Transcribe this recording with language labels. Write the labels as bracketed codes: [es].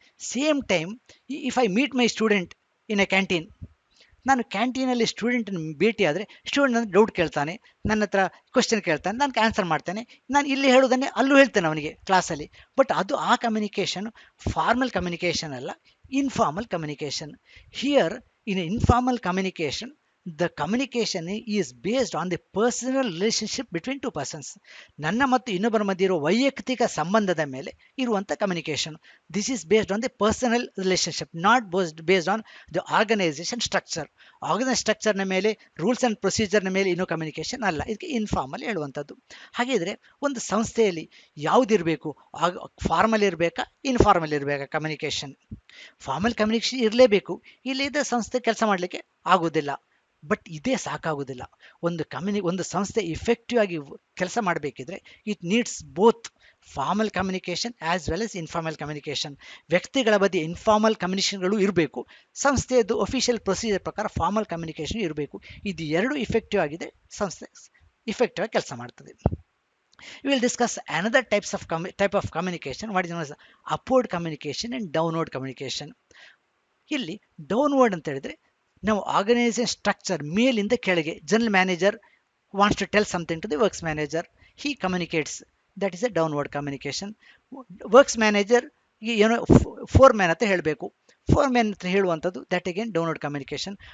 [en] same time if I meet my student in a canteen, [kn] ನಾನು ಕ್ಯಾಂಟೀನಲ್ಲಿ ಸ್ಟೂಡೆಂಟನ್ನು ಭೇಟಿ ಆದರೆ student ನನ್ನ ಡೌಟ್ ಕೇಳ್ತಾನೆ, ನನ್ನ ಹತ್ರ ಕ್ವಶನ್ ಕೇಳ್ತಾನೆ, ನಾನು ಆನ್ಸರ್ ಮಾಡ್ತೇನೆ. ನಾನು ಇಲ್ಲಿ ಹೇಳೋದನ್ನೇ ಅಲ್ಲೂ ಹೇಳ್ತೇನೆ ಅವನಿಗೆ ಕ್ಲಾಸಲ್ಲಿ. ಬಟ್ ಅದು ಆ ಕಮ್ಯುನಿಕೇಷನ್ ಫಾರ್ಮಲ್ ಕಮ್ಯುನಿಕೇಷನ್ ಅಲ್ಲ, informal communication. [en] Here in informal communication the communication is based on the personal relationship between two persons. [kn] ನನ್ನ ಮತ್ತು ಇನ್ನೊಬ್ಬರ ಮಧ್ಯೆ ಇರುವ ವೈಯಕ್ತಿಕ ಸಂಬಂಧದ ಮೇಲೆ ಇರುವಂಥ communication. [en] This is based on the personal relationship, not based on the organisation structure. [kn] Organise ಸ್ಟ್ರಕ್ಚರ್ನ ಮೇಲೆ, ರೂಲ್ಸ್ ಆ್ಯಂಡ್ ಪ್ರೊಸೀಜರ್ನ ಮೇಲೆ ಇನ್ನೂ ಕಮ್ಯುನಿಕೇಷನ್ ಅಲ್ಲ. ಇದಕ್ಕೆ ಇನ್ಫಾರ್ಮಲ್ ಹೇಳುವಂಥದ್ದು. ಹಾಗಿದ್ರೆ ಒಂದು ಸಂಸ್ಥೆಯಲ್ಲಿ ಯಾವುದಿರಬೇಕು, ಫಾರ್ಮಲ್ ಇರಬೇಕಾ ಇನ್ಫಾರ್ಮಲ್ ಇರಬೇಕಾ ಕಮ್ಯುನಿಕೇಷನ್? ಫಾರ್ಮಲ್ ಕಮ್ಯುನಿಕೇಷನ್ ಇರಲೇಬೇಕು. ಇಲ್ಲಿದ್ದ ಸಂಸ್ಥೆ ಕೆಲಸ ಮಾಡಲಿಕ್ಕೆ ಆಗೋದಿಲ್ಲ. ಬಟ್ ಇದೇ ಸಾಕಾಗೋದಿಲ್ಲ. ಒಂದು ಸಂಸ್ಥೆ ಇಫೆಕ್ಟಿವ್ ಆಗಿ ಕೆಲಸ ಮಾಡಬೇಕಿದ್ರೆ [en] It needs both formal communication as well as informal communication. [kn] ವ್ಯಕ್ತಿಗಳ ಬಗ್ಗೆ ಇನ್ಫಾರ್ಮಲ್ ಕಮ್ಯುನಿಕೇಷನ್ಗಳು ಇರಬೇಕು, ಸಂಸ್ಥೆಯದ್ದು ಅಫಿಷಿಯಲ್ ಪ್ರೊಸೀಜರ್ ಪ್ರಕಾರ ಫಾರ್ಮಲ್ ಕಮ್ಯುನಿಕೇಷನ್ ಇರಬೇಕು. ಇದು ಎರಡು ಇಫೆಕ್ಟಿವ್ ಆಗಿದೆ, ಸಂಸ್ಥೆ ಇಫೆಕ್ಟಿವ್ ಆಗಿ ಕೆಲಸ ಮಾಡ್ತದೆ. [en] We will discuss another type of communication, what is known as upward communication and downward communication. [kn] ಇಲ್ಲಿ ಡೌನ್ವರ್ಡ್ ಅಂತ ಹೇಳಿದ್ರೆ ನಾವು ಆರ್ಗನೈಸೇಷನ್ ಸ್ಟ್ರಕ್ಚರ್ ಮೇಲಿಂದ ಕೆಳಗೆ, [en] General manager wants to tell something to the works manager, he communicates, that is a downward communication. [kn] Works manager ಏನೋ ಫೋರ್ಮ್ಯಾನ್ ಹತ್ರ ಹೇಳಬೇಕು, ಫೋರ್ಮ್ಯಾನ್ ಹತ್ರ ಹೇಳುವಂಥದ್ದು [en] That again downward communication.